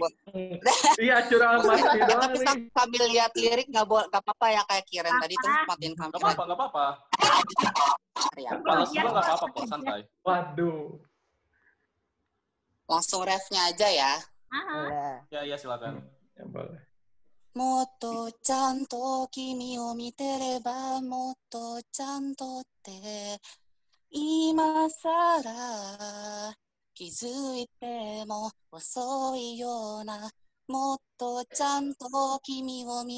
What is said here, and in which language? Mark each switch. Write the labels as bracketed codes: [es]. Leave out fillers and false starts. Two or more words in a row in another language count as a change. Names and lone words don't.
[id] Iya, curang pasti doang Tapi nih. sambil lihat lirik nggak apa-apa ya kayak Kiren tadi terus matiin Gak kamera. apa-apa. Ya. Balas juga gak apa-apa kok, santai. Waduh. Langsung refnya aja ya. Ya, silakan. Ya boleh. [ja] もっとちゃんと君を見てればもっとちゃんとって今さら気づいても遅いようなもっとちゃんと君を見